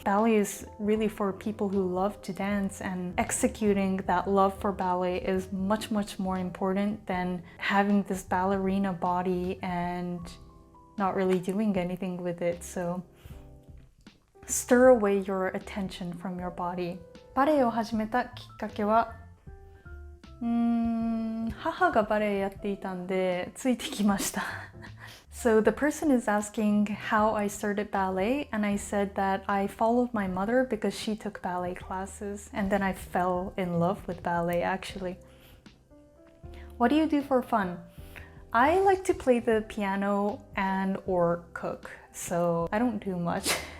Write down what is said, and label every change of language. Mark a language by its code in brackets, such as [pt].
[en] Ballet is really for people who love to dance, and executing that love for ballet is much more important than having this ballerina body and not really doing anything with it. So stir away your attention from your body. [ja] バレエを始めたきっかけは、母がバレエやっていたんでついてきました。 [en] So the person is asking how I started ballet, and I said that I followed my mother because she took ballet classes, and then I fell in love with ballet actually. What do you do for fun? I like to play the piano and or cook, so I don't do much.